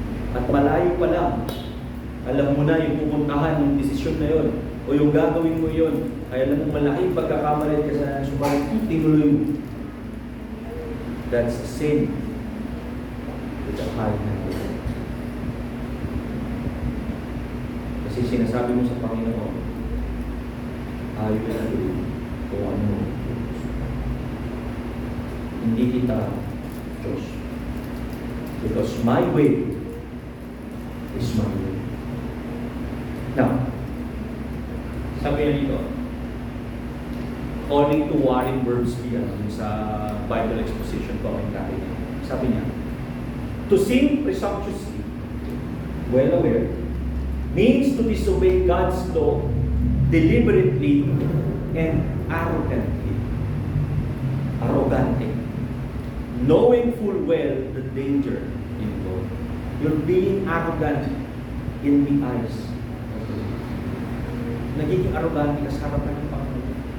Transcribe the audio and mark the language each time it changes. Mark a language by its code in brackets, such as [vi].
[tl] At malayo pa lang, alam mo na yung pupuntahan ng desisyon na yun, o yung gagawin mo yun, ay alam mo malaking pagkakamalit ka sa subalit, tinuloy mo. [en] That's sin with a high hand. [tl] Kasi sinasabi mo sa Panginoon, ayaw na rin kung ano. Hindi kita Diyos. [en] Because my way is my way. Now, [tl] sabi niya dito, [en] according to Warren Wiersbe sa Bible exposition commentary, sabi niya, to sin presumptuously, well aware, means to disobey God's law deliberately and arrogantly. Arrogante. Knowing full well the danger involved. You're being arrogant in the eyes of the Lord. [tl] Nagiging arrogante ka sa harapan ng Panginoon.